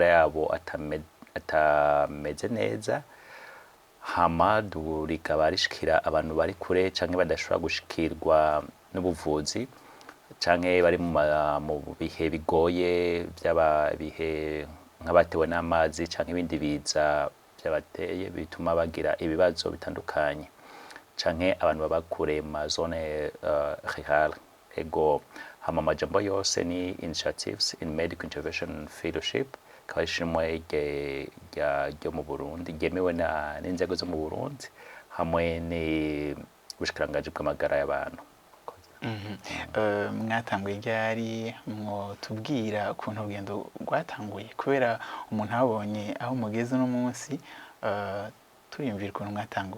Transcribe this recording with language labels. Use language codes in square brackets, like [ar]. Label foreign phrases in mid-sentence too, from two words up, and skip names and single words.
[rn] yabo atameze neza, hama rikaba rishikira abantu bari kure canke badashobora gushikirwa n'ubuvuzi canke bari mu bihe bigoye bihe nk'abatewe n'amazi canke ibindi biza byabateye bituma bagira ibibazo bitandukanye canke abantu baba kure mu [fr] zone rurale. [rn] Ego, hama amajambo yose ni [en] initiatives in medical intervention fellowship, [rn] akaba ishimwe ryo mu Burundi ryemewe n'inzego zo mu Burundi hamwe n'ubushikiranganji bw'amagara y'abantu. Mwatanguye ryari, mwotubwira ukuntu urugendo rwatanguye kubera umuntu abonye aho mugeze no munsi, turiyumvira ukuntu mwatanguye.